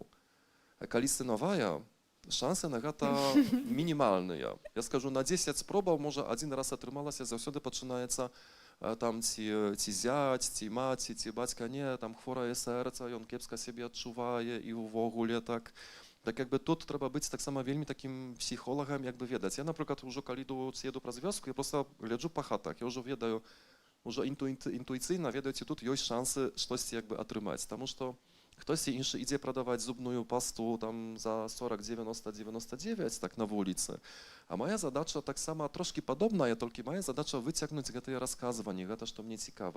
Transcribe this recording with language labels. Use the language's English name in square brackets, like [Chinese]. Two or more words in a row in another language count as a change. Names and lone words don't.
[Belarusian] Калі сынавая, шансы на гэта мінімальныя. Я скажу, на 10 спробаў, можа, адзін раз атрымалася, заўсёды пачынаецца там ці зяць, ці маці, ці бацька, не, там хворае сэрца, ён кепска сябе адчувае і ўвогуле так. [Ukrainian] Так якби тут треба бути так само вельми таким психологом, якби ведаць. Я, наприклад, уже коли еду [Belarusian] праз вёску, я просто гляджу по хатах, я уже ведаю, уже інтуїційно ведаю, ці тут ёсць шансы штосьці якби атрымаць, тому што хтось іншы ідзе прадаваць зубную пасту там за 40, 90, 99 так на вуліцы. А моя задача таксама трошки падобная, толькі моя задача выцягнуць гэтыя расказванні, гэта што мне цікава.